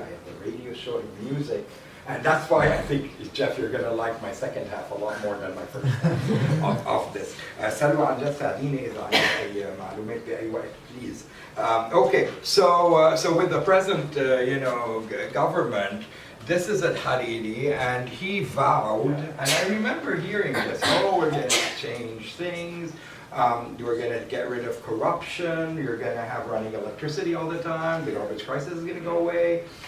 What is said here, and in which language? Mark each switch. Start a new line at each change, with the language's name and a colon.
English: I have a radio show in music. And that's why I think, Jeff, you're going to like my second half a lot more than my first half of this.
Arabic: سلوى عن جد ساعديني إذا عندك أي معلومات بأي وقت, please.
English: Okay, so with the present, you know, government, this is at Hariri, and he vowed, and I remember hearing this, oh, we're going to change things, we're going to get rid of corruption, you're going to have running electricity all the time, the garbage crisis is going to go away.